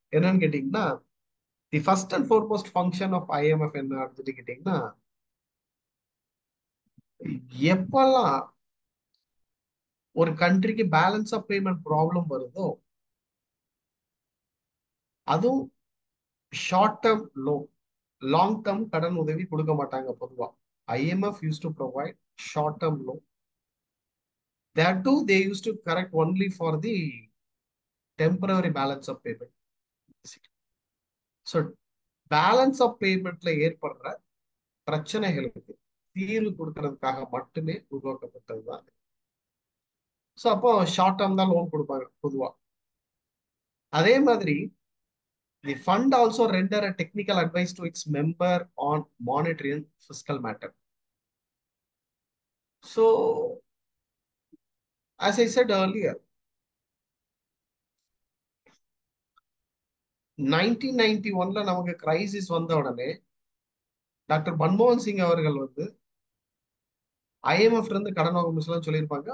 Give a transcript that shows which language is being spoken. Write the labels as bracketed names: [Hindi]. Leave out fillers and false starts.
[Tamil] என்னன்னு கேட்டீங்கன்னா, [English] the first and foremost function of IMF [Tamil] என்ன அப்படின்னு கேட்டீங்கன்னா, எப்பெல்லாம் ஒரு கண்ட்ரிக்கு பேலன்ஸ் ஆஃப் பேமெண்ட் ப்ராப்ளம் வருதோ, அதுவும் short term loan, long term கடன் உதவி கொடுக்க மாட்டாங்க பொதுவா. [English] IMF use to provide short term loan. That too, they used to correct only for the temporary balance of payment. [Tamil] So balance of பேமெண்ட்ல ஏற்படுற பிரச்சனைகளுக்கு தீர்வு கொடுக்கறதுக்காக மட்டுமே உருவாக்கப்பட்டது தான். ஸோ அப்போ ஷார்ட் டேர்ம் தான் லோன் கொடுப்பாங்க பொதுவா. அதே மாதிரி [English] The fund also render a technical advice to its member on monetary and fiscal matter. So, as I said earlier, [Tamil] 1991ல நமக்கு கிரைசிஸ் வந்த உடனே டாக்டர் மன்மோகன் சிங் அவர்கள் வந்து ஐஎம்எஃப்ல இருந்து கடன் வாங்க முடியலன்னு சொல்லியிருப்பாங்க.